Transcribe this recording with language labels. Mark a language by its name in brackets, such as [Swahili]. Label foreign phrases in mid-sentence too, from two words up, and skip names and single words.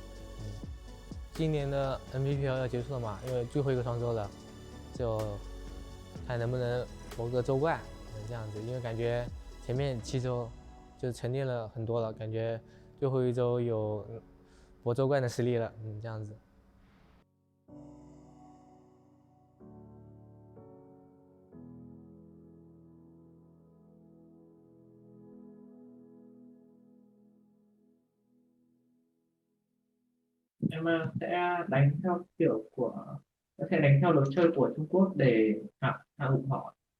[Chinese] 今年的 Nbpl 要结束了嘛，因为最后一个双周了，就看能不能夺个周冠，这样子，因为感觉前面7周就沉淀了很多了，感觉最后一周有夺周冠的实力了，这样子。 [Vietnamese] Em sẽ đánh theo kiểu sẽ đánh theo lối chơi của Trung Quốc để hạ gục họ.